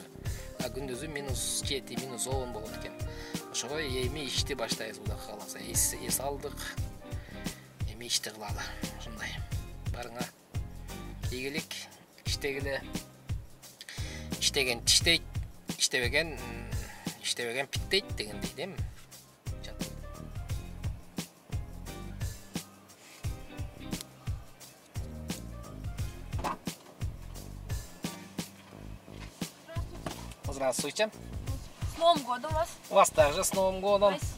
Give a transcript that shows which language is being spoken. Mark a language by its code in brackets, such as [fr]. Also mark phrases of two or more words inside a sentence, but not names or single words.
[ky] Күндүзү минус 7, минус 10 болот экен. Ошого эми ишти баштайбыз, Кудай кааласа. Эс алдык. Эми ишти кылалы. Ушундай. Барыңа ийгилик, иштегиле. Иштеген тиштейт, иштебеген питтейт дегендей, дейм. [ru] Здравствуйте. С Новым годом вас. Вас также с Новым годом.